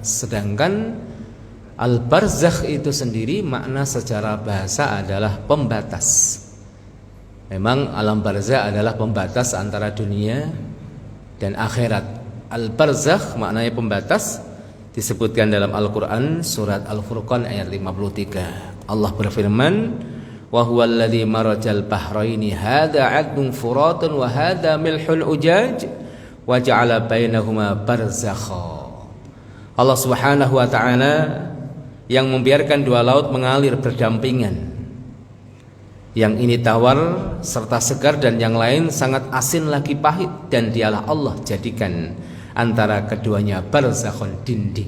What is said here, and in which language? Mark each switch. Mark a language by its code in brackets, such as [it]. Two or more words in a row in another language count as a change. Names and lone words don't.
[id] Sedangkan al-barzakh itu sendiri makna secara bahasa adalah pembatas. Memang alam barzakh adalah pembatas antara dunia dan akhirat. Al-barzakh maknanya pembatas, disebutkan dalam Al-Quran surat Al-Furqan ayat 53. Allah berfirman, [ar] وهو الذي مرج البحرين هذا عذب فرات وهذا ملح أجاج وجعل بينهما برزخا. [id] Allah [ar] سبحانه وتعالى [id] yang membiarkan dua laut mengalir berdampingan. Yang ini tawar serta segar dan yang lain sangat asin lagi pahit, dan dialah Allah jadikan antara keduanya barzakhun, dinding.